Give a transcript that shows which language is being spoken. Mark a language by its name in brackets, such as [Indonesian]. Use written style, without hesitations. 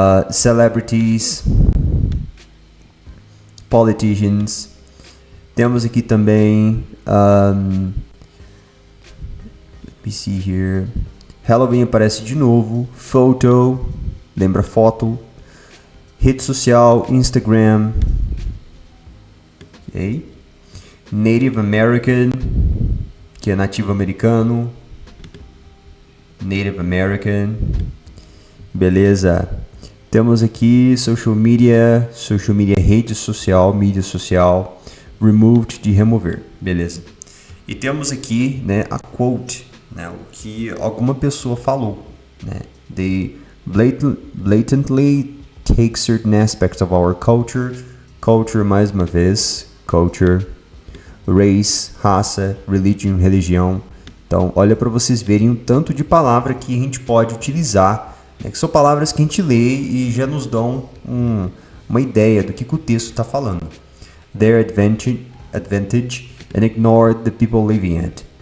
[English] Celebrities, politicians. [Portuguese] Temos aqui também, [English] let me see here. [Portuguese] Halloween aparece de novo. Photo, lembra foto. Rede social, Instagram. Ok? Native American, que é nativo americano. Native American. Beleza. Temos aqui social media, rede social, mídia social. Removed, de remover. Beleza. E temos aqui, né, a quote, né, o que alguma pessoa falou, né? [English] They blatantly take certain aspects of our culture. [Portuguese] Culture, mais uma vez, culture. Race, raça, religião. Então, olha para vocês verem o tanto de palavra que a gente pode utilizar, né, que são palavras que a gente lê e já nos dão uma ideia do que o texto está falando. [English] Their advantage and ignore the people living it.